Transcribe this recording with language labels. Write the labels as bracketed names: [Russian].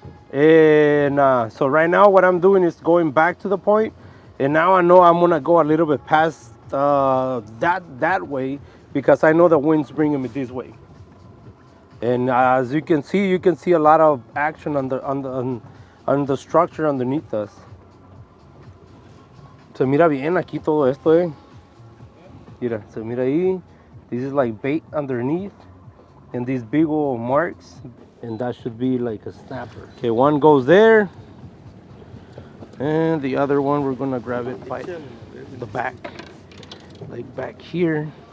[English] And so right now what I'm doing is going back to the point, and now I know I'm going to go a little bit past that way, because I know the wind's bringing me this way. And as you can see a lot of action on the structure underneath us. [Spanish] Se mira bien aquí todo esto, Mira, se mira ahí. [English] This is like bait underneath, and these big old marks, and that should be like a snapper. Okay, one goes there, and the other one we're gonna grab it by the back, like back here.